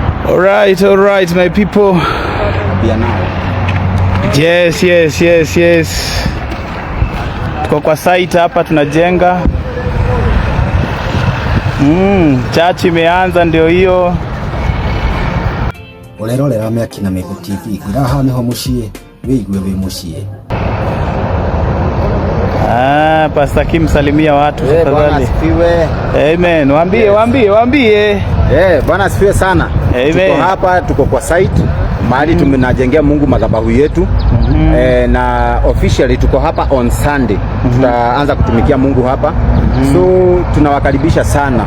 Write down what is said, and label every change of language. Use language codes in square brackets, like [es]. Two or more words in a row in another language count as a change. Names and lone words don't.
[en] All right, my people. Yes. [sw] Tuko kwa site hapa tunajenga. Church imeanza ndio hiyo. [ki] Urerorera Meki na Mego TV. Ngiraha niho muciĩ, wĩigue wĩ muciĩ. [sw] Pastor Kim salimia watu tafadhali. Bwana asifiwe. Amen. Waambie. Bwana asifiwe sana. Amen. Tuko hapa, tuko kwa site mahali tumenajengea Mungu madhabahu yetu. Na officially tuko hapa [en] on Sunday. [sw] Tutaanza kutumikia Mungu hapa. So tunawakaribisha sana.